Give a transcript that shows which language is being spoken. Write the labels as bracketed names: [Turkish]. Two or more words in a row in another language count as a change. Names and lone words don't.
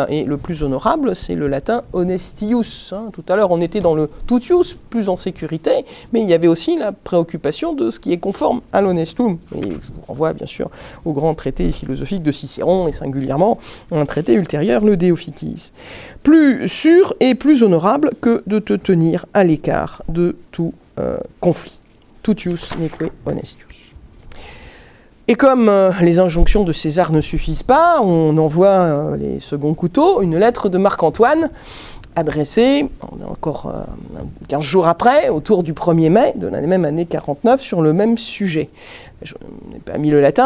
[French] Et le plus honorable, c'est le latin honestius. Tout à l'heure, on était dans le tutius, plus en sécurité, mais il y avait aussi la préoccupation de ce qui est conforme à l'honestum. Et je vous renvoie bien sûr au grand traité philosophique de Cicéron, et singulièrement un traité ultérieur, le De Officiis. Plus sûr et plus honorable que de te tenir à l'écart de tout conflit. [Latin] Tutius neque honestius. [French] Et comme les injonctions de César ne suffisent pas, on envoie les seconds couteaux, une lettre de Marc-Antoine adressée, on est encore 15 jours après, autour du 1er mai de la même année 49, sur le même sujet. Je n'ai pas mis le latin.